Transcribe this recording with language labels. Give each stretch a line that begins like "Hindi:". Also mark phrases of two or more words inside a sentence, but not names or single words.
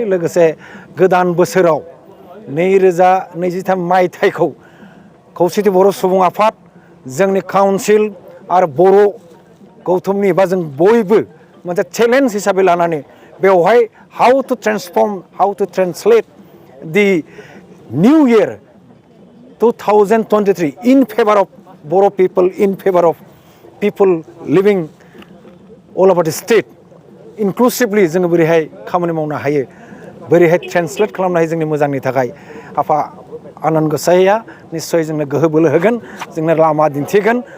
Bodo: लोगोसे गोदान बोसोराव 2023 मायथाइखौ खौसेथि बर' सुबुं आफाद जोंनि काउन्सिल आरो बर' गौथुमनि बा जों बयबो मोनसे चेलेन्ज हिसाबै लानानै बेवहाय
English: how to transform how to translate the new year
Bodo: 2023
English: in favor of Boro people, in favor of people living all over the state, inclusively
Bodo: जोङो बोरैहाय खामानि मावनो हायो, बोरैहाय ट्रेन्सलेट खालामनो हायो जोंनि मोजांनि थाखाय आफा आनान गसाइया निस्सय जोंनो गोहो बोलो होगोन, जोंनो लामा दिन्थिगोन।